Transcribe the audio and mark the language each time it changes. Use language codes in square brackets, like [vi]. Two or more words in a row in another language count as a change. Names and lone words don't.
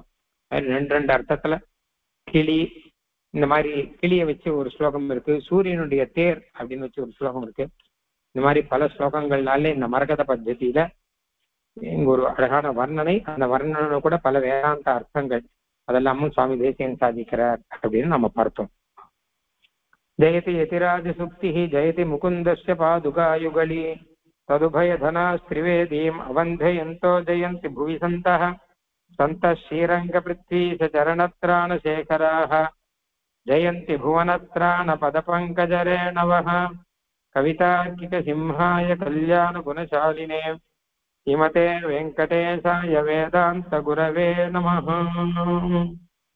[ta] 2 அர்த்தத்துல கிளி, இந்த மாதிரி கிளியை வச்சு ஒரு ஸ்லோகம் இருக்கு. சூரியனுடைய தேர் அப்படின்னு வச்சு ஒரு ஸ்லோகம் இருக்கு. இந்த மாதிரி பல ஸ்லோகங்கள்னால இந்த மரகத பத்ததியில இங்க ஒரு அழகான வர்ணனை. அந்த வர்ணனை கூட பல வேதாந்த அர்த்தங்கள் அதெல்லாமும் சுவாமி தேசிகன் சாதிக்கிறார் அப்படின்னு நம்ம பார்த்தோம். [sa] जयति यतिराजसुक्तिः जयति मुकुन्दस्य पादुकायुगली तदुभयधनास्त्रिवेदीम् अवन्धयन्तो जयन्ति भुवि सन्तः श्रीरङ्गपृथ्वीशरणत्राणशेखराः जयन्ति भुवनत्राणपदपङ्कजरेणवः कवितार्किकसिंहाय कल्याणगुणशालिने श्रीमते वेङ्कटेशाय वेदान्तगुरवे नमः।